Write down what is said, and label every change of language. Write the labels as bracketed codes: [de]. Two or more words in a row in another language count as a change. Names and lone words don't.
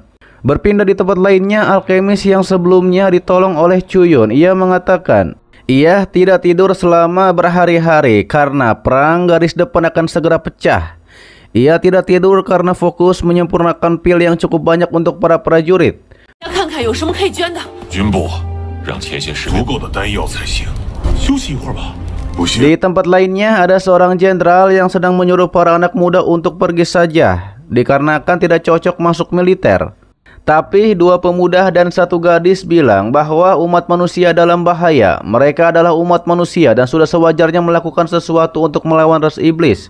[id] Berpindah di tempat lainnya, alkemis yang sebelumnya ditolong oleh Chuyun, ia mengatakan ia tidak tidur selama berhari-hari karena perang garis depan akan segera pecah. Ia tidak tidur karena fokus menyempurnakan pil yang cukup banyak untuk para prajurit. [zh] 要看看有什么可以捐的。军部让前线士兵足够的丹药才行。休息一会儿吧。不行。 [id] Di tempat lainnya ada seorang jenderal yang sedang menyuruh para anak muda untuk pergi saja dikarenakan tidak cocok masuk militer. Tapi dua pemuda dan satu gadis bilang bahwa umat manusia dalam bahaya. Mereka adalah umat manusia dan sudah sewajarnya melakukan sesuatu untuk melawan ras iblis.